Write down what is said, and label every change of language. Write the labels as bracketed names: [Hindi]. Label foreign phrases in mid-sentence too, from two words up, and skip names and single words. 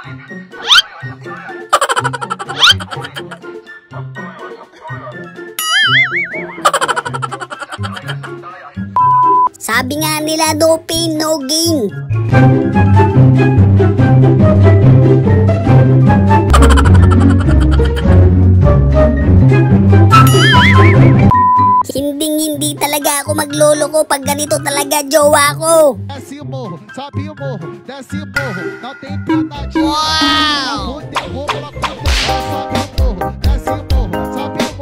[Filipino] Sabi nga nila, [English] no pain, no gain. [Filipino] Hindi talaga ako magloloko pag ganito talaga jowa ko. [Portuguese] Desce o morro, sobe o morro, desce o morro, não tem piedade. Uau! Sobe o morro, desce o morro, sobe o morro.